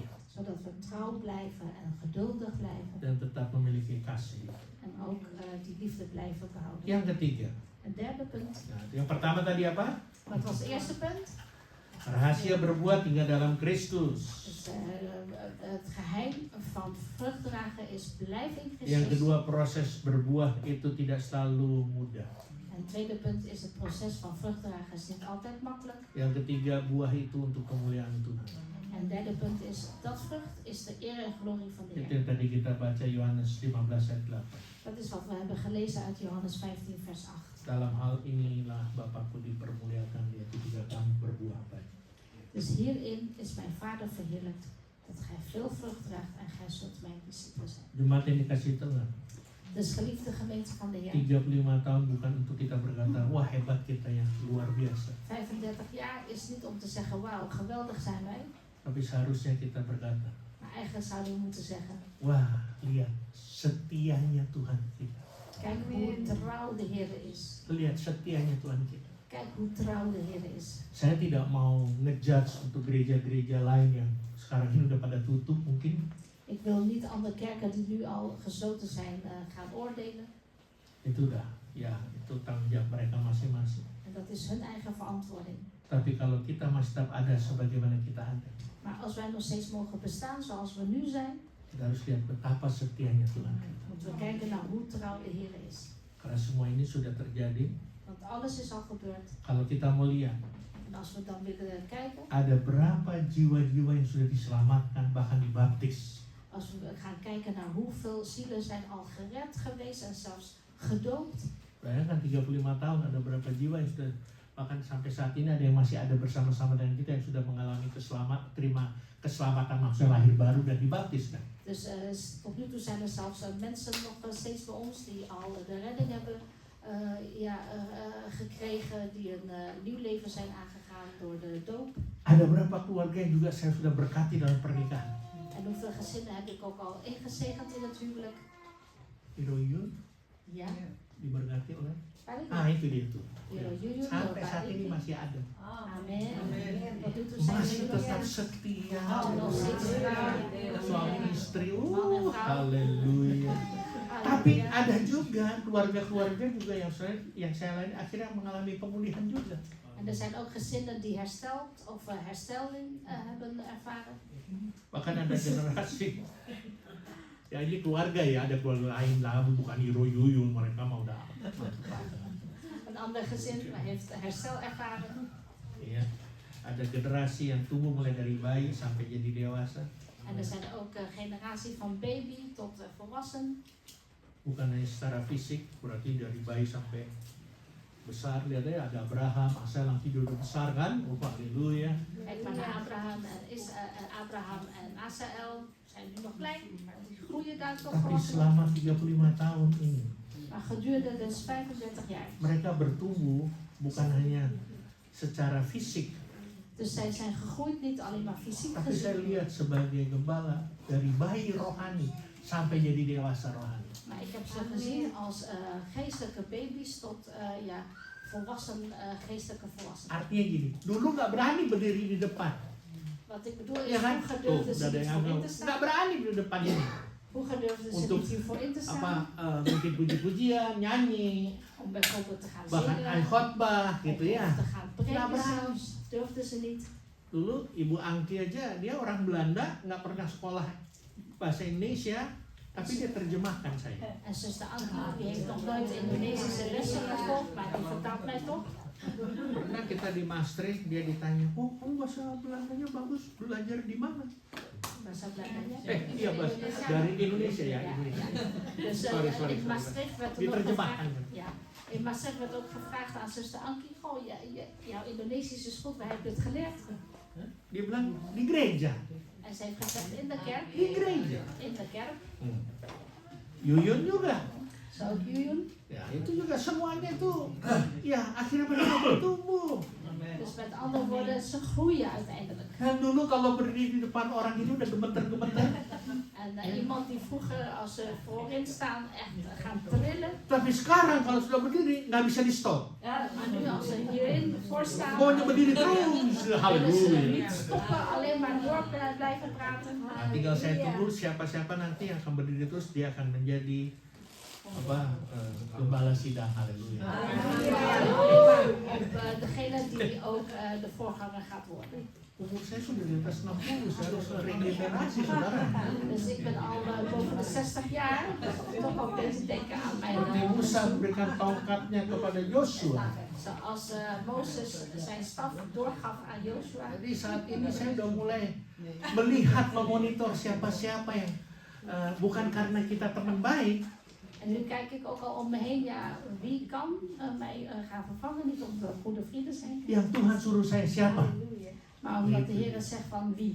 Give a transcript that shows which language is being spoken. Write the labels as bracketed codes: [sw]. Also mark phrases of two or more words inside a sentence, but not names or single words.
[nl] Zodat we trouw blijven en geduldig blijven. [id] dan tetap memiliki kasih. [nl] En ook die liefde blijven behouden. [id] Yang ketiga, [nl] Een derde punt. [id] nah, yang pertama tadi apa? [nl] Wat was het eerste punt? [id] Rahasia berbuah tinggal dalam Kristus. [nl] Dus, het geheim van vrucht dragen is blijf in [id] Yang [nl] Christus. [id] kedua, proses berbuah itu tidak selalu mudah. [nl] En het tweede punt is het proces van vrucht dragen is niet altijd makkelijk. [id] Yang ketiga, buah itu untuk kemuliaan Tuhan. [nl] En het derde punt is dat vrucht is de eer en glorie van de [id] Itu [nl] Heer. [id] yang tadi kita baca Yohanes 15 ayat 8. [nl] Dat is wat we hebben gelezen uit Johannes 15 vers 8. [id] Dalam hal inilah Bapakku dipermuliakan, yaitu jika kamu berbuah banyak. [nl] Dus hierin is mijn Vader verheerlijkt, dat gij veel vrucht draagt en gij zult mijn discipelen zijn. [id] Jemaat yang dikasih Tuhan, [nl] Dus geliefde gemeente van de Heer, [id] 35 tahun bukan untuk kita berkata, wah hebat kita ya, luar biasa. [nl] 35 jaar is niet om te zeggen, wauw, geweldig zijn wij. [id] Tapi seharusnya kita berkata, [nl] Maar eigenlijk zouden we moeten zeggen, [id] wah lihat setianya Tuhan kita. [nl] kijk hoe trouw de Heer is. [id] Lihat setianya Tuhan kita. [nl] Kijk hoe trouw de Heer is. [id] Saya tidak mau ngejudge untuk gereja-gereja lain yang sekarang ini udah pada tutup mungkin. [nl] Ik wil niet andere kerken die nu al gesloten zijn gaan oordelen. [id] Itu udah, ya itu tanggung jawab mereka masing-masing. [nl] En dat is hun eigen verantwoording. [id] Tapi kalau kita masih tetap ada sebagaimana kita ada, [nl] Maar als wij nog steeds mogen bestaan zoals we nu zijn, [id] kita harus lihat betapa setianya Tuhan kita. [nl] moeten we kijken naar hoe trouw de Heer is. [id] Karena semua ini sudah terjadi. [nl] Want alles is al gebeurd. [id] Kalau kita mau lihat, [nl] En als we dan willen kijken, [id] ada berapa jiwa-jiwa yang sudah diselamatkan bahkan dibaptis. [nl] als we gaan kijken naar hoeveel zielen zijn al gered geweest en zelfs gedoopt. [id] Bayangkan 35 tahun ada berapa jiwa yang sudah, bahkan sampai saat ini ada yang masih ada bersama-sama dengan kita yang sudah mengalami terima keselamatan, maksudnya lahir baru dan dibaptis kan. [nl] Dus tot nu toe zijn er zelfs mensen nog steeds bij ons die al de redding hebben gekregen, die een nieuw leven zijn aangegaan door de doop. [id] Ada berapa keluarga yang juga saya sudah berkati dalam pernikahan. [nl] En hoeveel gezinnen heb ik ook al ingezegend in het huwelijk? [id] Hiroyun [nl] Ja. [id] diberkati oleh. [nl] Pardon? [id] Itu dia tuh. Hiroyun, Sampai saat ini masih ada. [nl] Amen. Tot nu toe zijn [id] Masih [nl] jullie [id] tetap [nl] er. [id] setia. [nl] Nog steeds trouw. [id] Suami istri. [nl] Man en vrouw. [id] Haleluya. Tapi ada juga keluarga-keluarga juga yang saya lain akhirnya mengalami pemulihan juga. [nl] En er zijn ook gezinnen die hersteld of herstelling hebben ervaren. [id] Bahkan ada generasi. Ya ini keluarga ya, ada keluarga lain lah, bukan Hiroyun, mereka mau udah. [nl] Een ander gezin heeft herstel ervaren. [id] Iya. Ada generasi yang tumbuh mulai dari bayi sampai jadi dewasa. [nl] En er zijn ook generatie van baby tot volwassen. [id] Bukan hanya secara fisik, berarti dari bayi sampai besar. Lihat ya, ada Abraham, Asal yang tidur besar kan? Oh, haleluya. [nl] Kijk maar naar Abraham en Asael. Zijn nu nog klein, maar die groeien daar toch [id] Tapi [nl] volwassen. [id] selama 35 tahun ini, [nl] Maar gedurende dus 35 jaar. [id] mereka bertumbuh bukan hanya secara fisik, [nl] Dus zij zijn gegroeid niet alleen maar fysiek [id] tapi saya [nl] gezien. [id] lihat sebagai gembala dari bayi rohani sampai jadi dewasa rohani. [nl] Maar ik heb ze gezien als geestelijke baby's tot volwassen geestelijke volwassenen. [id] Artinya gini, dulu nggak berani berdiri di depan, [nl] Wat ik bedoel is, [id] ya kan? [nl] vroeger [id] Tuh, [nl] durfden ze [id] udah ada [nl] niet [id] yang [nl] voor in [id] bilang, [nl] te [id] nggak [nl] staan. [id] berani di depan ini. [nl] Vroeger durfden ze [id] Untuk [nl] niet hiervoor in te [id] Apa [nl] staan. [id] bikin puji-pujian, nyanyi, [nl] Om bijvoorbeeld te gaan [id] bahkan [nl] zingen. [id] khotbah gitu ya. [nl] Of te gaan [id] Nggak [nl] preken [id] berani. [nl] zelfs. Durfden ze niet. [id] Dulu Ibu Angki aja, dia orang Belanda, nggak pernah sekolah bahasa Indonesia, tapi dia terjemahkan saya. [nl] En zuster Anna, die heeft nog nooit Indonesische lessen gevolgd, maar die vertaalt mij toch. [id] Pernah kita di Maastricht, dia ditanya, oh kamu bahasa Belandanya bagus, belajar di mana? Bahasa Belandanya. Iya bahasa dari Indonesia ya, Indonesia. [nl] Dus Sorry. in Maastricht werd er nog [id] Diterjemahkan. [nl] gevraagd. Ja, in Maastricht werd ook gevraagd aan zuster Ankie, goh, jouw Indonesisch is goed, waar heb je het geleerd? [id] Dia bilang di gereja. [nl] En ze heeft gezegd in de kerk. [id] Di gereja. [nl] In de kerk. [id] Yuyun juga. [nl] Zo ook Juyun. [id] Ya itu juga semuanya tuh. Ya akhirnya mereka bertumbuh. [nl] Dus met andere woorden, ze groeien uiteindelijk. [id] Dan dulu kalau berdiri di depan orang ini udah gemeter-gemeter. [nl] En iemand die vroeger als ze voorin staan echt gaan trillen. [id] Tapi sekarang kalau sudah berdiri nggak bisa di stop. [nl] Ja, maar nu als ze hierin voor staan, [id] Pokoknya berdiri terus. [nl] willen ze [id] Haleluya. [nl] niet stoppen, alleen maar door blijven praten. [id] Nah, tinggal saya tunggu siapa-siapa nanti yang akan berdiri terus, dia akan menjadi gembala sidang. Haleluya. [nl] Degene die ook de voorganger gaat worden. [id] Umur saya sudah di atas 60, saya harus regenerasi, saudara. [nl] Dus ik ben al boven de 60 jaar, dus toch ook deze denken aan mijn [id] Seperti Musa memberikan tongkatnya kepada Yosua. [nl] Zoals Mozes zijn staf doorgaf aan Joshua. [id] Jadi saat ini saya udah mulai melihat, memonitor siapa-siapa yang bukan karena kita teman baik, [nl] En nu kijk ik ook al om me heen, ja, wie kan mij gaan vervangen? Niet omdat we goede vrienden zijn, [id] yang Tuhan suruh saya siapa. [nl] maar omdat de Heer zegt van wie.